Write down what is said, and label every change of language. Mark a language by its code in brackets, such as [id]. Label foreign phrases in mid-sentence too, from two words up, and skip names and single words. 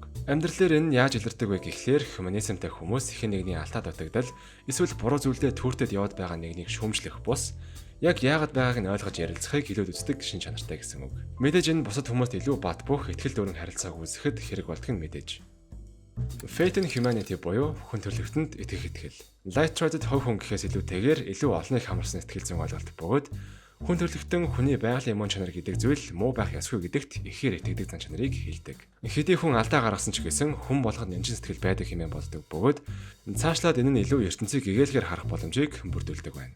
[mn] Амьдралээр энэ яаж илэрдэг вэ гэхлээр Humanismтай хүмүүс хэн нэгний алтаад дутагдал, эсвэл буруу зүйлдээ түүртэд яваад байгаа нэгнийг шүүмжлэх бус яг яагаад байгааг нь ойлгож ярилцахыг илүүд үздэг шин чанартай гэсэн үг. Мэдээж энэ бусад хүмүүст илүү бат бөх, ихтгэл дүүрэн харилцааг үүсгэхэд хэрэг болдг нь мэдээж. [en] Faith in Humanity [mn] буюу хүн төрөлхтөнд итгэх итгэл. [en] Light triad [mn] хувь хүн гэхээс илүүтэйгээр илүү олныг хамарсан сэтгэл зүйн ойлголт бөгөөд хүн төрөлхтөн хүний байгалийн мөн чанар гэдэг зүйл муу байх ёсгүй гэдэгт ихээр итгэдэг зан чанарыг хэлдэг. Хэдий хүн алдаа гаргасан ч гэсэн хүн болгонд нэмжин сэтгэл байдаг хэмээн боддог бөгөөд цаашлаад энэ нь илүү ертөнцийг гэгээлгээр харах боломжийг бүрдүүлдэг байна.